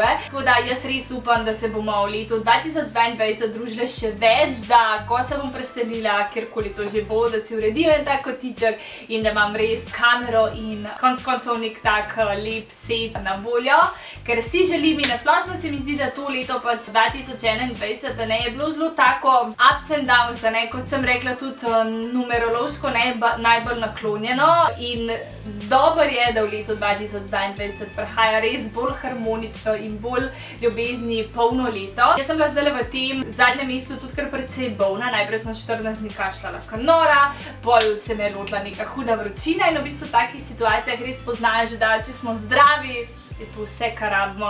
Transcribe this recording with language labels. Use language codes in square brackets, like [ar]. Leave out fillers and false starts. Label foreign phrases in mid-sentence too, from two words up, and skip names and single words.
[sl] Tako da jaz res upam, da se bomo v letu 2022 družile še več, da ko se bom preselila, kjerkoli to že bo, da si uredim en tak kotiček in da imam res kamero in konc koncev nek tak lep set na voljo. Ker si želim in nasplošno se mi zdi, da to leto pač 2021, da ne je bilo zelo tako [en] ups and downs, [sl] kot sem rekla, tudi numerološko najbolj naklonjeno in dobro je, da v letu 2022 prihaja res bolj harmonično in bolj ljubezni polno leto. Jaz sem bila zdaj v tem zadnjem mestu tudi kar precej bolna, najprej sem 14 dni kašljala kot nora, pol se me je lotila neka huda vročina in v bistvu v takih situacijah res poznaš, da če smo zdravi, je to vse, kar rabimo.